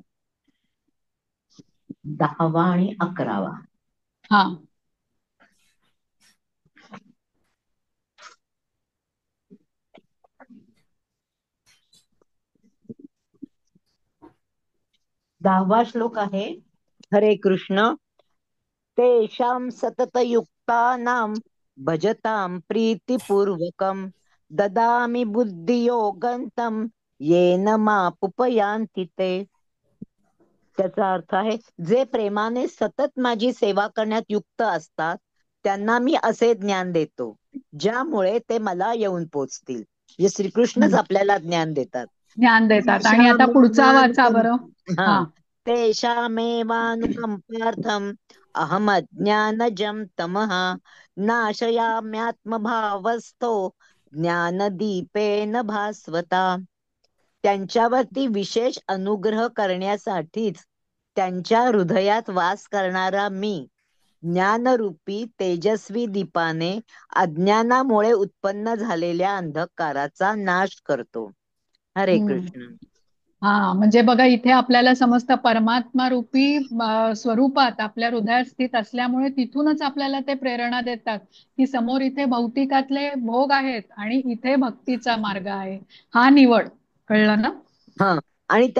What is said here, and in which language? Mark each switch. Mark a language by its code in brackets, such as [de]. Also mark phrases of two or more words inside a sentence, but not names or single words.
[mr] 10वा आणि 11वा. हा. दहावा श्लोक आहे. हरे कृष्ण. [sa] तेषां सततयुक्तानां भजतां प्रीतिपूर्वकं ददामि बुद्धियोगं तं येन मापुपयान्ति ते. [mr] त्याचा अर्थ आहे, जे प्रेमाने सतत माझी सेवा करण्यात युक्त असतात त्यांना मी असे ज्ञान देतो ज्यामुळे ते मला येऊन पोचतील. हे श्रीकृष्णच हम्म. आपल्याला ज्ञान देतात. ज्ञान देतात. आणि आता पुढचा वाचा [sa] तेषामेवानुकं [mr] बरं. हा हा. [sa] तेषामेवानुकंपार्थम् अहमज्ञानजं तमः नाशयाम्यात्मभावस्थो ज्ञानदीपेन भास्वता. [mr] त्यांच्यावरती विशेष अनुग्रह करण्यासाठीच त्यांच्या हृदयात वास करणारा मी ज्ञानरूपी तेजस्वी दीपाने अज्ञानामुळे उत्पन्न झालेल्या अंधकाराचा नाश करतो. हरे हम्म. कृष्ण. हा, म्हणजे बघा इथे आपल्याला समजतं परमात्मा रूपी स्वरूपात आपल्या हृदयात स्थित असल्यामुळे तिथूनच आपल्याला ते प्रेरणा देतात की समोर इथे भौतिकातले भोग आहेत आणि इथे भक्तीचा मार्ग आहे. हा निवड. कळलं ना? हा, आणि त्या